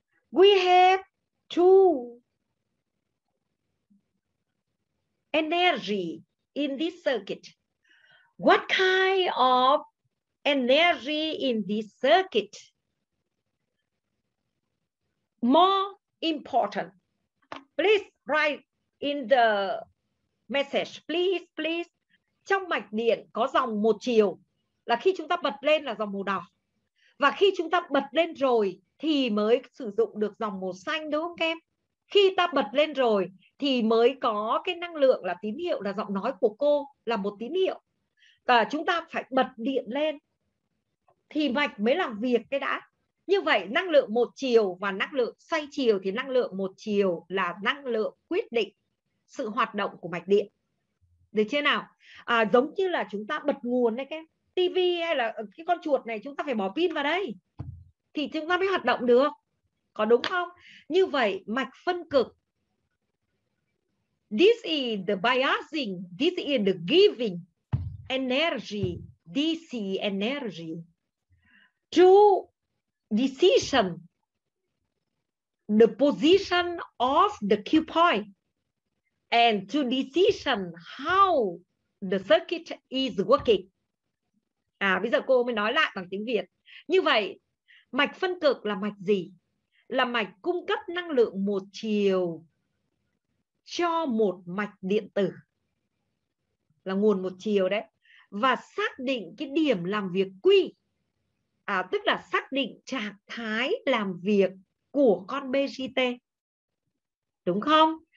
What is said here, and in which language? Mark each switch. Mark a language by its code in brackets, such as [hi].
[en] We have two energy in this circuit. What kind of energy in this circuit more important? Please write in the message, please. [vi] Trong mạch điện có dòng một chiều là khi chúng ta bật lên là dòng màu đỏ, và khi chúng ta bật lên rồi thì mới sử dụng được dòng màu xanh, đúng không các em? Khi ta bật lên rồi thì mới có cái năng lượng là tín hiệu, là giọng nói của cô là một tín hiệu, và chúng ta phải bật điện lên thì mạch mới làm việc cái đã. Như vậy năng lượng một chiều và năng lượng xoay chiều, thì năng lượng một chiều là năng lượng quyết định sự hoạt động của mạch điện. Được chưa nào? Giống như là chúng ta bật nguồn đấy các em, tivi hay là cái con chuột này, chúng ta phải bỏ pin vào đây thì chúng ta mới hoạt động được, có đúng không? Như vậy mạch phân cực, [en] this is the biasing, this is the giving energy, DC energy to decision the position of the cue point and to decision how the circuit is working. [vi] Bây giờ cô mới nói lại bằng tiếng Việt. Như vậy mạch phân cực là mạch gì? Là mạch cung cấp năng lượng một chiều cho một mạch điện tử, là nguồn một chiều đấy, và xác định cái điểm làm việc quy, tức là xác định trạng thái làm việc của con BJT, đúng không?